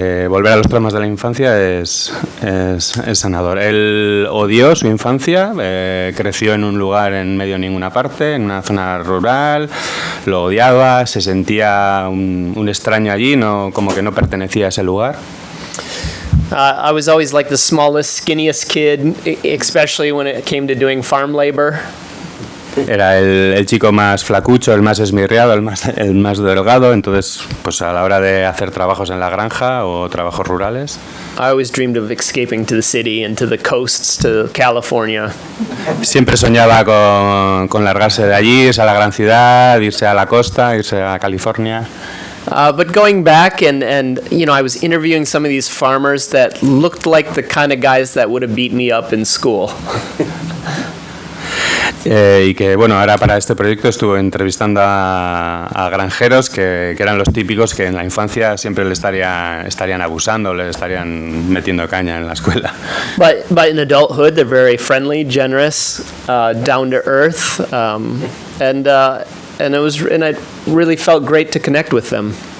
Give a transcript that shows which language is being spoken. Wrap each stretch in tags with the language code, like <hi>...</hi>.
<es>Volver a los traumas de la infancia es sanador. Él odió su infancia, creció en un lugar en medio de ninguna parte, en una zona rural, lo odiaba, se sentía un extraño allí, como que no pertenecía a ese lugar.</es> <en>I was always like the smallest, skinniest kid, especially when it came to doing farm labor.</en> <es>Era el chico más flacucho, el más esmirriado, el más delgado, entonces pues a la hora de hacer trabajos en la granja o trabajos rurales.</es> <en>I always dreamed of escaping to the city and to the coasts, to California.</en> <es>Siempre soñaba con largarse de allí, irse a la gran ciudad, irse a la costa, irse a California.</es> <en>But going back and I was interviewing some of these farmers that looked like the kind of guys that would have beat me up in school.</en> <es>Y que bueno, ahora para este proyecto estuve entrevistando a granjeros que eran los típicos que en la infancia siempre le estarían abusando, le estarían metiendo caña en la escuela.</es> <en>But in adulthood they're very friendly, generous, down to earth, and I really felt great to connect with them.</en>